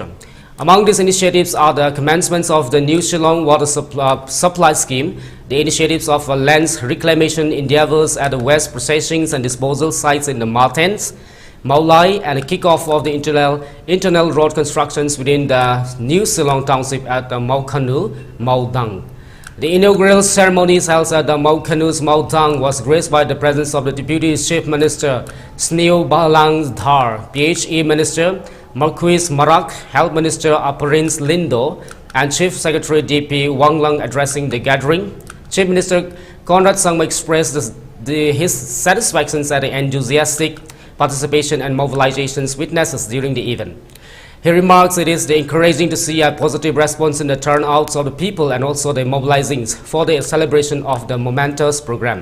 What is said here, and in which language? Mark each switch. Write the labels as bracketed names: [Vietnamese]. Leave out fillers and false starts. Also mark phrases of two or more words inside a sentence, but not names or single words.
[English] Among these initiatives are the commencements of the new Shillong water supply scheme, the initiatives of land reclamation endeavors at the waste processing and disposal sites in the Martens, Maulai, and a kick-off of the internal road constructions within the new Shillong township at the Maukanu, Maudang. The inaugural ceremonies held at the Maukanu's Maudang was graced by the presence of the Deputy Chief Minister Sneo Balang Dhar, PHE Minister Marquis Marak, Health Minister Aparins Lindo, and Chief Secretary DP Wang Lang addressing the gathering. Chief Minister Conrad Sangma expressed his satisfaction at the enthusiastic participation and mobilizations witnesses during the event. He remarks it is encouraging to see a positive response in the turnouts of the people and also the mobilizing for the celebration of the momentous program.